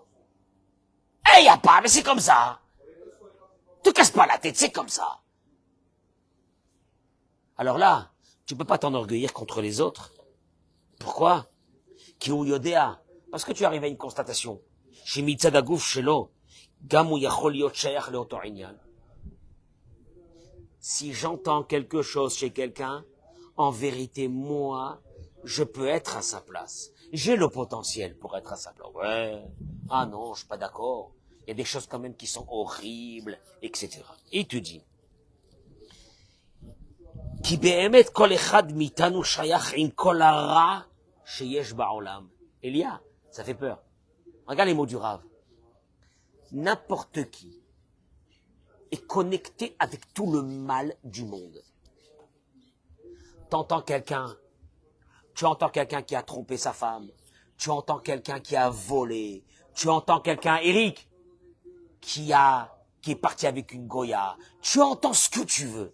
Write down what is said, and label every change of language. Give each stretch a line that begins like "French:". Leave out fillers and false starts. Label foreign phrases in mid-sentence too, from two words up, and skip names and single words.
French: Eh, y a pas, mais c'est comme ça. Te casse pas la tête, c'est comme ça. Alors là, tu peux pas t'enorgueillir contre les autres.
Hebrew: Pourquoi? כי הוא יודע.
French: Parce que tu arrives à une constatation.
Hebrew: Chez מצד הגוף שלו, גם הוא יכול להיות שייך לאותו עניין.
French: Si j'entends quelque chose chez quelqu'un, en vérité, moi, je peux être à sa place. J'ai le potentiel pour être à sa place. Ouais. Ah non, je suis pas d'accord. Il y a des choses quand même qui sont horribles, etc. Et il te dit,
Hebrew: כי באמת כל אחד מאיתנו שייך עם כל הרע שיש בעולם.
French: Elia, ça fait peur. Regarde les mots du Rav. N'importe qui est connecté avec tout le mal du monde. T'entends quelqu'un, tu entends quelqu'un qui a trompé sa femme, tu entends quelqu'un qui a volé, tu entends quelqu'un, Eric, qui est parti avec une Goya, tu entends ce que tu veux.